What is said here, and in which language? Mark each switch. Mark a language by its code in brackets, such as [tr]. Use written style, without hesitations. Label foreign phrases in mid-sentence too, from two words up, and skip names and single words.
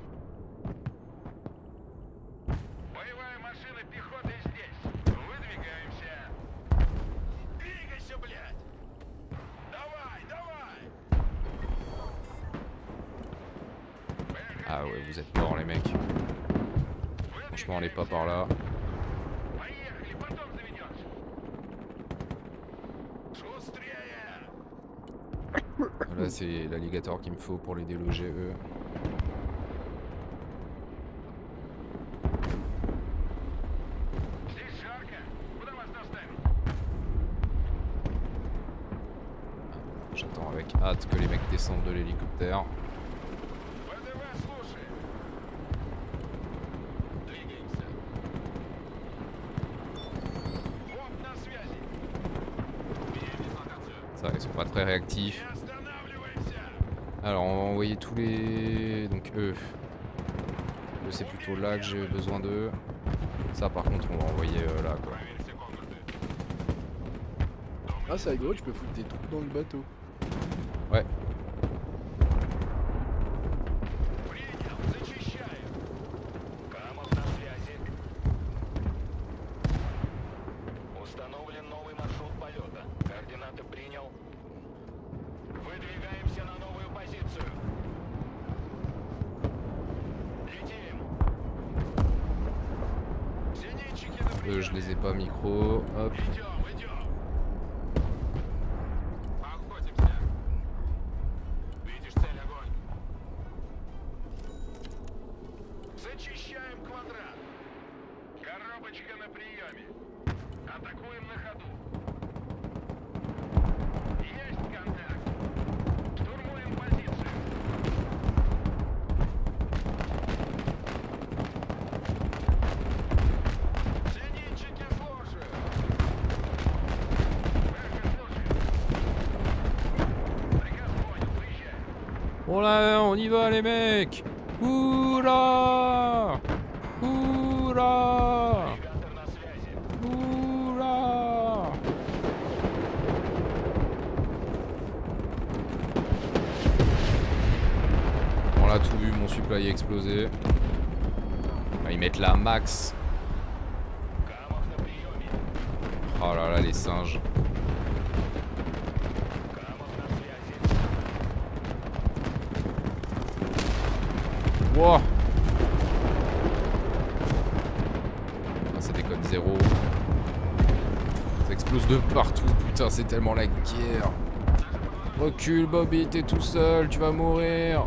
[ru] Боевая машина пехоты здесь. Выдвигаемся. Двигайся, блядь. Давай, давай. [fr] Ah ouais, vous êtes morts, les mecs. Franchement, allez pas par là. [ru] Поехали, потом заведешь. Шустрее. [fr] Là c'est l'alligator qu'il me faut pour les déloger eux. [ru] Здесь жарко. Куда вас доставить? [fr] J'attends avec hâte que les mecs descendent de l'hélicoptère. [ru] ВДВ слушай. Двигаемся. Вот на связи. Меняем дислокацию. [fr] Ça, ils sont pas très réactifs. [ru] Не останавливаемся. [fr] Alors on va envoyer tous les... Donc eux. Eux c'est plutôt là que j'ai besoin d'eux. Ça par contre on va envoyer là quoi. [ru] Проверь все комнаты. [fr] Ah, c'est rigolo, tu peux foutre des troupes dans le bateau. Ouais. [ru] Принял. Зачищаю. Камов на связи. Установлен новый маршрут полета. Координаты принял. Выдвигаемся на новую позицию. Летим. Зенитчики на [fr] Eux je [ru] приеме. [fr] les ai pas micro. Hop. [ru] Идем, идем. Охотимся. Видишь цель, огонь. Зачищаем квадрат. Коробочка на приеме. Атакуем на ходу. Есть контакт. Штурмуем позицию. Зенитчики слушают. Верка слушает. Приказ понял, выезжаем. [fr] Oh là, on y va les mecs. Oula. Oula. [ru] Навигатор на связи. [fr] Oula. On l'a tout vu, mon supply a explosé. Ah, ils mettent la max. [ru] Камов на приеме. [fr] Oh là là, les singes. [ru] Камов на связи. Wow. [fr] Ah, ça déconne zéro. Ça explose de partout, putain, c'est tellement la guerre. Recule Bobby, t'es tout seul, tu vas mourir.